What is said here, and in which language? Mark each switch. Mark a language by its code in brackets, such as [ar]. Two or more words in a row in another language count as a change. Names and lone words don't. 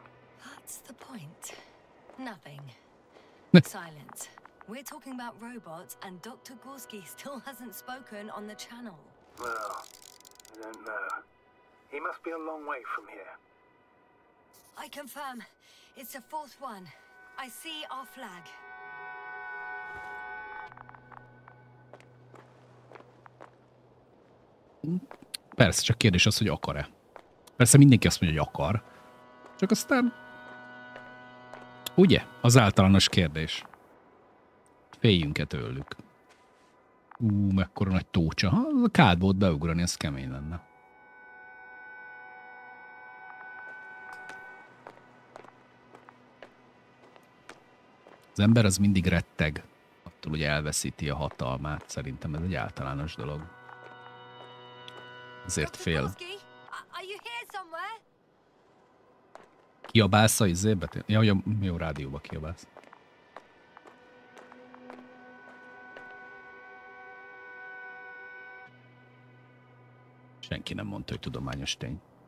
[en] That's the point. Nothing. Silence. We're talking about robots, and Dr. Gorski still hasn't spoken on the channel. Well, I don't know. He must be a long way from here. I confirm. It's the fourth one. I see our flag. [hu] Persze, csak kérdés az, hogy akar-e. Persze mindenki azt mondja, hogy akar. Csak aztán... Ugye? Az általános kérdés. Féljünk-e tőlük? Mekkora nagy tócsa. Ha az a kádból beugrani, ez kemény lenne. Az ember az mindig retteg. Attól, hogy elveszíti a hatalmát. Szerintem ez egy általános dolog. Ezért fél. [en] Gorski, are you here somewhere? [hu] Kiabálsz a izébe? Ja, jó, rádióba kiabálsz. Senki nem mondta, hogy tudományos tény.